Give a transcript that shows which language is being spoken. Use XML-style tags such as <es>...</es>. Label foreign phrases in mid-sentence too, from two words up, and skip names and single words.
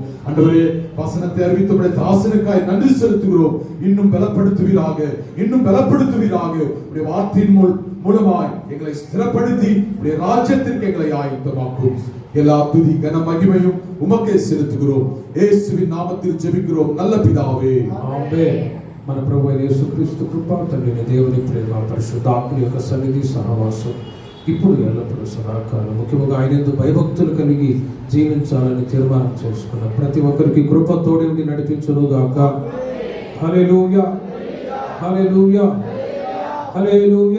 <ta>ஆண்டவரே, வசனத்தை அறிவித்தபடி தாசனுக்காய் நன்றி செலுத்துகிறோம். இன்னும் பலப்படுத்துவீராக, இன்னும் பலப்படுத்துவீராக. உடைய வார்த்தையின் மூலமாய் எங்களை ஸ்திரப்படுத்தி உடைய ராஜ்யத்திற்கு எங்களை ஆயத்தமாக்கும். எல்லா துதி கன மகிமையும் உமக்கே செலுத்துகிறோம். இயேசுவின் நாமத்தில் ஜெபிக்கிறோம் நல்ல பிதாவே,</ta> <te>ఆమేన్. మన ప్రభువైన యేసుక్రీస్తు కృప, తండ్రి దేవుని ప్రేమ, పరిశుద్ధాత్మ యొక్క సన్నిధి సహవాసం ఇప్పుడు ఎల్లప్పుడూ సదాకాలం ముఖ్యంగా ఆయనందు భయభక్తులు కలిగి జీవించాలని తీర్మానం చేసుకున్న ప్రతి ఒక్కరికి కృప తోడి ఉండి నడిపించును గాక. హల్లెలూయా, హల్లెలూయా, హల్లెలూయా.</te>